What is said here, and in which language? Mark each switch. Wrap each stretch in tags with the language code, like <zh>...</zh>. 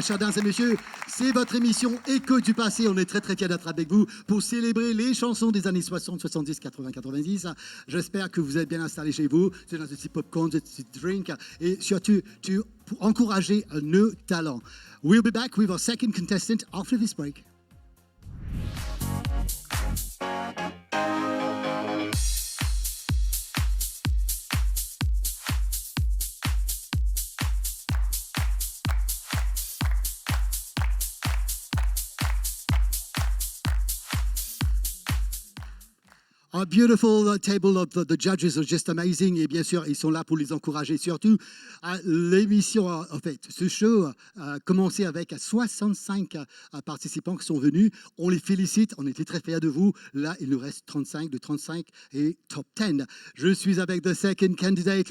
<fr>Chers dames et messieurs, c'est votre émission Écho du passé. On est très, très fiers d'être avec vous pour célébrer les chansons des années 60, 70, 80, 90. J'espère que vous êtes bien installés chez vous. C'est dans un petit popcorn, un petit drink. Et surtout, pour encourager nos talents.</fr> <en>We'll be back with our second contestant after this break. A beautiful table of the judges are just amazing.</en> <fr>Et bien sûr, ils sont là pour les encourager. Surtout, l'émission, en fait, ce show a commencé avec 65 participants qui sont venus. On les félicite. On était très fiers de vous. Là, il nous reste 35, de 35 et top 10. Je suis avec</fr> <en>the second candidate.</en>